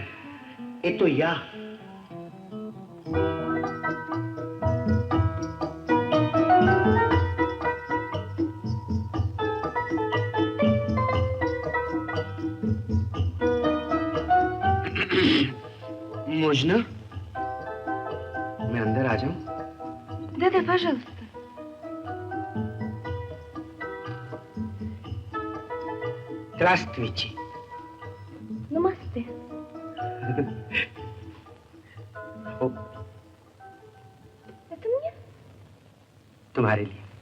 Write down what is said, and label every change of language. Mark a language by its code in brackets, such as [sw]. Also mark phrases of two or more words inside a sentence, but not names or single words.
[hi] ये तो [ru] я можно, [hi] मैं अंदर आ जाऊं? [ru] Да, пожалуйста. Здравствуйте. Намасте. Это мне? [hi] तुम्हारे लिए।